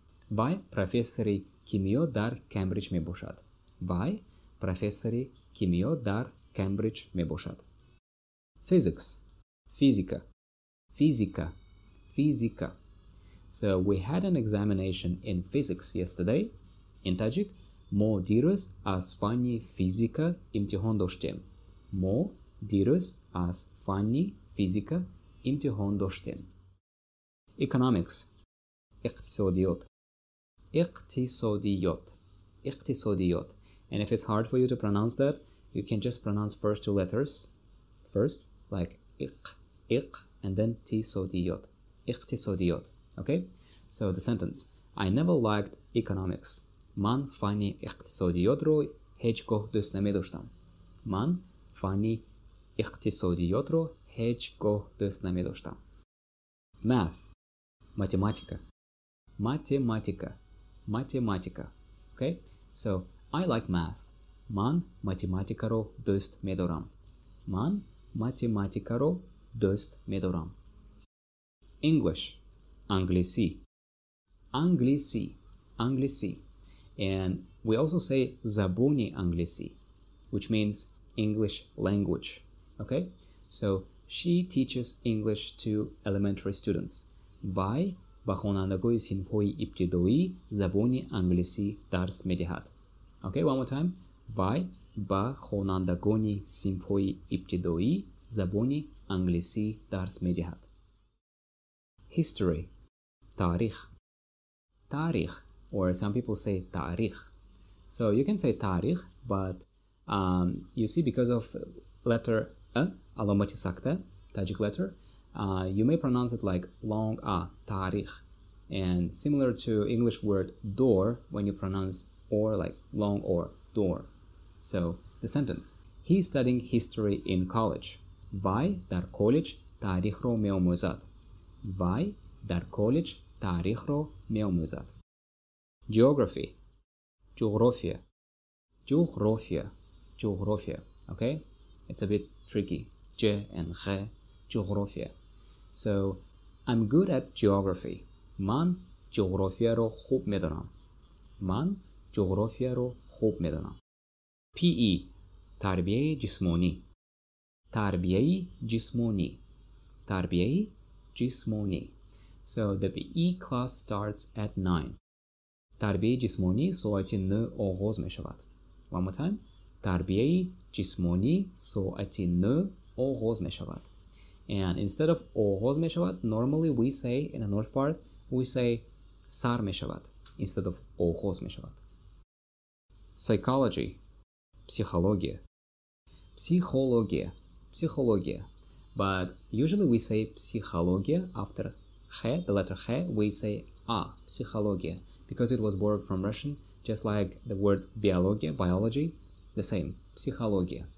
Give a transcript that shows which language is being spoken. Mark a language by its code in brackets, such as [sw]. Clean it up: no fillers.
[tg] Вай профессори кимио дар Кембридж мебошад. Вай профессори кимио дар Кембридж мебошад. Physics. Fizika. Fizika. Fizika. [en] So, we had an examination in physics yesterday. In Tajik, [tg] мо дирӯз аз фанни физика имтиҳон доштем. мо дирӯз аз фанни физика имтиҳон доштем. Economics, иқтисодиёт, иқтисодиёт, иқтисодиёт. [en] And if it's hard for you to pronounce that, you can just pronounce first two letters first, like iq, and then tisodiyot, iqtisodiyot. Okay? So the sentence: I never liked economics. [tg] Man fani iqtisodiyot ro hech goh do'st namedostam. Man fani iqtisodiyot ro hech goh do'st namedostam. Math, математика, математика, математика. [en] Okay? So I like math. [tg] Man математикаро дӯст медорам. Man математикаро дӯст медорам. English, англиси, англиси, англиси. [en] And we also say [tg] забони англиси, [en] which means English language. Okay? So she teaches English to elementary students. [tg] Вай ба хонандагои синфҳои ибтидоӣ забони англисӣ дарс медиҳад. [en] Okay, one more time. [tg] Вай ба хонандагони синфҳои ибтидоӣ забони англисӣ дарс медиҳад. [en] History, тарих, тарих, or some people say tarikh. So you can say tarikh, but you see, because of letter a, alomati sakta, Tajik letter, you may pronounce it like long a, tarikh. And similar to English word door, when you pronounce or like long or, door. So the sentence: he is studying history in college. [tg] Вай дар колледж таърихро меомӯзад. Вай дар колледж таърихро меомӯзад. Geography, geographia, geographia, geographia. [en] Okay, it's a bit tricky. Je and khe, geographia. So I'm good at geography. [tg] Man geographiaро хуб медонам. Man geographiаро хуб медонам. PE, тарбияи ҷисмонӣ, тарбияи ҷисмонӣ, тарбияи ҷисмонӣ. [en] So the PE class starts at 9. [tg] тарбияи ҷисмонӣ соати 9 оғоз мешавад. [en] One more time. [tg] тарбияи ҷисмонӣ соати 9 оғоз мешавад. [en] And instead of [tg] оғоз мешавад, [en] normally we say, in the north part, we say [tg] сар мешавад [en] instead of [tg] оғоз мешавад. Psychology, psychologia, psychologia, psychologia. [en] But usually we say psychologia after khe, the letter khe, we say psychologia, because it was borrowed from Russian, just like the word biologia, biology, the same, psychologia.